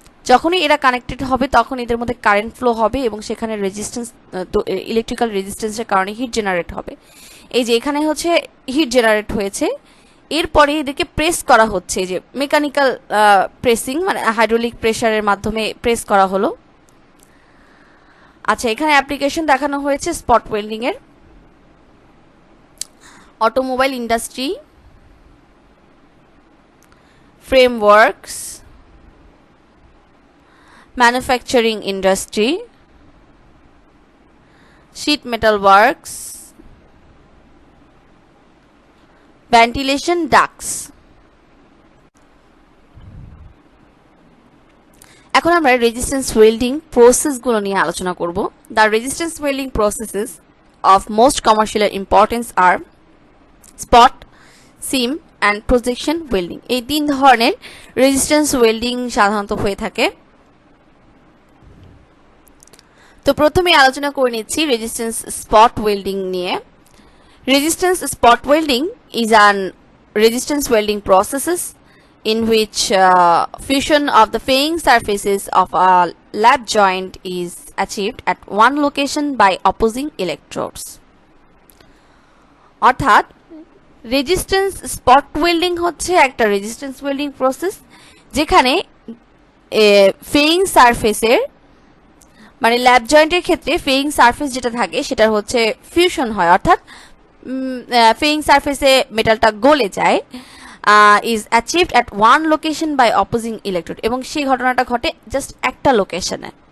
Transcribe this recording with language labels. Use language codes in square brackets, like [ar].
[bn] যখনই এরা কানেক্টেড হবে তখন এদের মধ্যে কারেন্ট ফ্লো হবে এবং সেখানে রেজিস্ট্যান্স, ইলেকট্রিক্যাল রেজিস্ট্যান্সের কারণে হিট জেনারেট হবে। এই যে এখানে হচ্ছে হিট জেনারেট হয়েছে, এরপরে এদেরকে প্রেস করা হচ্ছে, যে মেকানিক্যাল প্রেসিং মানে হাইড্রোলিক প্রেসারের মাধ্যমে প্রেস করা হলো। আচ্ছা, এখানে অ্যাপ্লিকেশন দেখানো হয়েছে স্পট ওয়েল্ডিং এর। [en] Automobile industry, frameworks, manufacturing industry, sheet metal works, ventilation ducts. [bn] এখন আমরা রেজিস্ট্যান্স ওয়েল্ডিং প্রসেসগুলো নিয়ে আলোচনা করব। [en] The resistance welding processes of most commercial importance are spot, seam and projection welding. [bn] এই তিন ধরনের রেজিস্ট্যান্স ওয়েল্ডিং সাধারণত হয়ে থাকে। তো প্রথমে আলোচনা করে নিচ্ছি রেজিস্ট্যান্স স্পট ওয়েল্ডিং নিয়ে। [en] Resistance spot welding is an resistance welding processes in which fusion of the faying surfaces of a lap joint is achieved at one location by opposing electrodes. [bn] অর্থাৎ রেজিস্ট্যান্স স্পট ওয়েল্ডিং হচ্ছে একটা resistance welding process যেখানে ফেইং সারফেসের মানে ল্যাপ জয়েন্টের ক্ষেত্রে ফেইং surface যেটা থাকে সেটা হচ্ছে ফিউশন হয়, অর্থাৎ ফেইং সারফেসে মেটালটা গলে যায়, [en] is achieved at one location by opposing electrode, [bn] এবং সেই ঘটনাটা ঘটে জাস্ট একটা লোকেশনে।